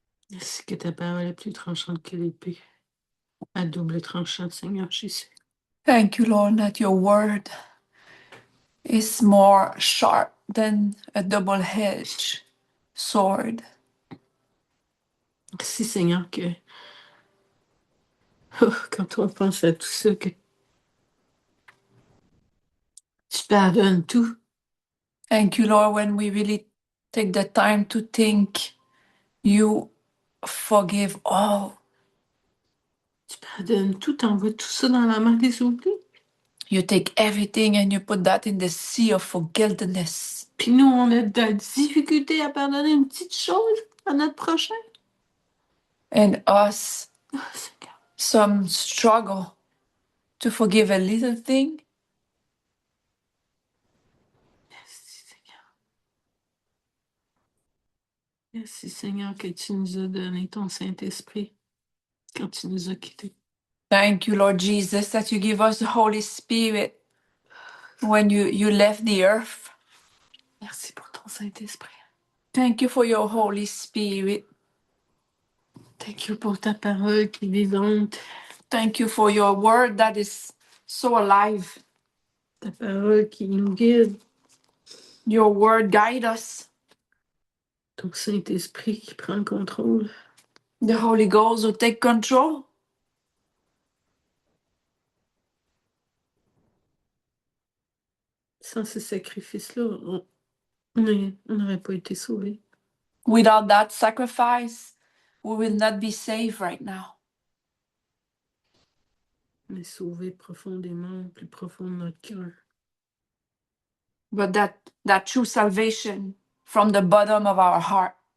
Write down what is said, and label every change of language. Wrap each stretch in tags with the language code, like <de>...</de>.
<fr>Merci que ta parole est plus tranchante que l'épée, à double tranchant, Seigneur Jésus.</fr> <en>Thank you, Lord, that your word is more sharp than a double-edged sword.</en> <fr>Merci, Seigneur, que quand on pense à tout ça, que tu pardonnes tout.</fr> <en>Thank you, Lord, when we really take the time to think, you forgive all.</en> <fr>Tu pardonnes tout, t'envoies tout ça dans la main des oublis.</fr> <en>You take everything and you put that in the sea of forgiveness.</en> <fr>Puis nous, on a de la difficulté à pardonner une petite chose à notre prochain.</fr> <en>And us, some struggle to forgive a little thing.</en> <fr>Merci, Seigneur. Merci, Seigneur, que tu nous as donné ton Saint-Esprit quand tu nous as quittés.</fr> <en>Thank you, Lord Jesus, that you give us the Holy Spirit when you left the earth.</en> <fr>Merci pour ton Saint-Esprit.</fr> <en>Thank you for your Holy Spirit. Thank you</en> <fr>pour ta parole qui est vivante.</fr> <en>Thank you for your word that is so alive.</en> <fr>Ta parole qui nous guide.</fr> <en>Your word guide us.</en> <fr>Ton Saint-Esprit qui prend le contrôle.</fr> <en>The Holy Ghost will take control.</en> <fr>Sans ce sacrifice-là, on n'aurait pas été sauvés.</fr> <en>Without that sacrifice, we will not be saved right now.</en> <fr>Mais sauvés profondément, plus profond de notre cœur.</fr> <en>But that true salvation from the bottom of our heart.</en>